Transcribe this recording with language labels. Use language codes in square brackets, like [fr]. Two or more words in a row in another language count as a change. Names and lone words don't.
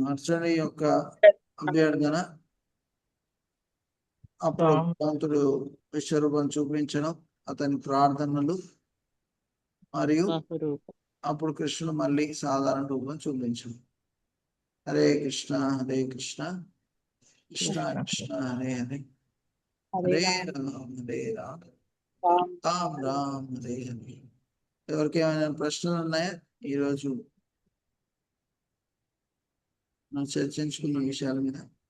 [te] అర్జునుడి యొక్క అభ్యర్థన, అప్పుడు స్వామి భగవంతుడు విశ్వరూపం చూపించడం, అతని ప్రార్థనలు, మరియు బహురూపం. అప్పుడు కృష్ణుడు మళ్ళీ సాధారణ రూపం చూపించడం. [sa] హరే కృష్ణ హరే కృష్ణ కృష్ణ కృష్ణ కృష్ణ హరే హరే హరే హరే రామ, రామ హరే రామ రామ రామ రామ హరే హరే. [te] ఎవరికి ఏమైనా ప్రశ్నలు ఉన్నాయా? ఈరోజు మనం చర్చించుకున్న విషయాల మీద.